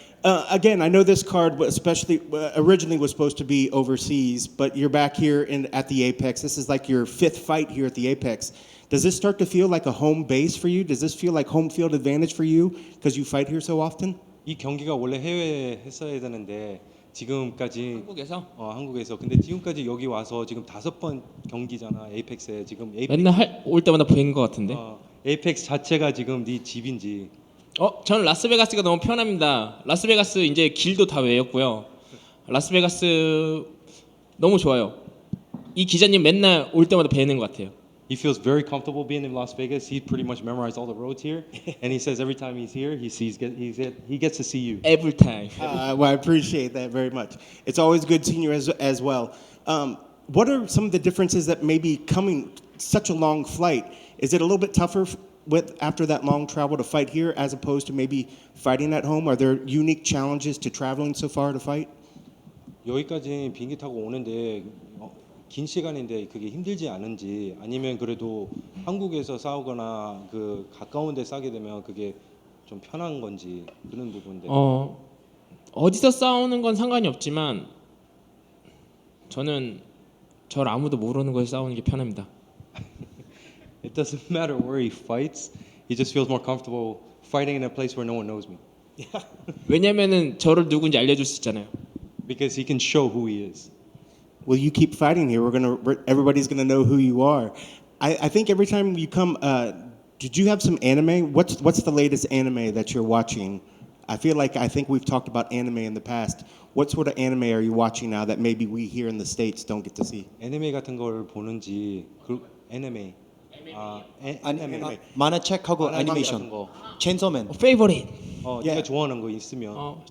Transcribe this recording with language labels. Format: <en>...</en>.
<en>Again, I know this card, especially originally was supposed to be overseas, but you're back here at the Apex. This is like your 5th fight here at the Apex. Does this start to feel like a home base for you? Does this feel like home field advantage for you because you fight here so often?</en> <ko>이 경기가 원래 해외에 했어야 되는데 지금까지 한국에서 근데 지금까지 여기 와서 지금 5번 경기잖아. 에이펙스에 지금 맨날 올 때마다 뵌 것 같은데. 에이펙스 자체가 지금 네 집인지. 저는 라스베가스가 너무 편합니다. 라스베가스 이제 길도 다 외웠고요. 라스베가스 너무 좋아요. 이 기자님 맨날 올 때마다 뵈는 것 같아요.</ko> <en>He feels very comfortable being in Las Vegas. He pretty much memorized all the roads here, and he says every time he's here, he gets to see you. Every time. Well, I appreciate that very much. It's always good seeing you as well. What are some of the differences that maybe coming such a long flight? Is it a little bit tougher after that long travel to fight here as opposed to maybe fighting at home? Are there unique challenges to traveling so far to fight?</en> <ko>여기까지 비행기 타고 오는데 긴 시간인데 그게 힘들지 않은지 아니면 그래도 한국에서 싸우거나 그 가까운 데 싸게 되면 그게 좀 편한 건지 그런 부분인데. 어디서 싸우는 건 상관이 없지만 저는 저를 아무도 모르는 곳에서 싸우는 게 편합니다.</ko> <en>It doesn't matter where he fights. He just feels more comfortable fighting in a place where no one knows me.</en> <ko>왜냐면은 저를 누군지 알려줄 수 있잖아요.</ko> <en>Because he can show who he is. Well, you keep fighting here. Everybody's gonna know who you are. I think every time you come, did you have some anime? What's the latest anime that you're watching? I think we've talked about anime in the past. What sort of anime are you watching now that maybe we here in the States don't get to see?</en> <ko>애니메 같은 걸 보는지 애니메. 애니메. 만화책하고 애니메이션. 체인소맨.</ko> <en>Favorite.</en> <ko>네가 좋아하는 거 있으면.</ko>